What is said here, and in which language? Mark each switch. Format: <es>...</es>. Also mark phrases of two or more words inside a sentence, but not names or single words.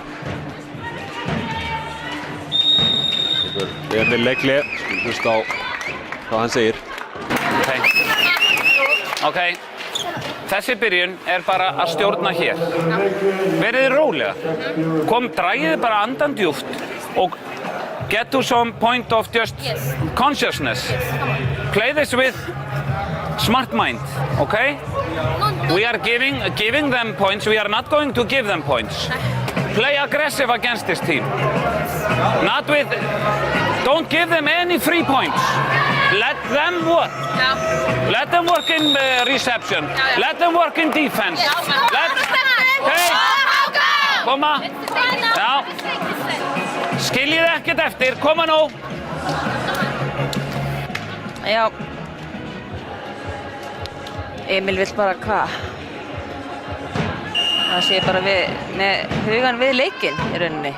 <is>Við erum með leikli, skulum hlusta á hvað hann segir. Ok, þessi byrjun er bara að stjórna hér. Verið rólega. Dragið bara andan djúpt og</is> <en>get to some point of just consciousness. Play this with smart mind, okay? We are giving them points. We are not going to give them points. Play aggressive against this team. Not with. Don't give them any free points. Let them work. Let them work in reception. Let them work in defense.</en> <is>Okay. Koma. Já. Skiljið ekkert eftir. Koma nú. Já. Emil vill bara hvað? Það sé bara með hugan við leikinn í rauninni.</is>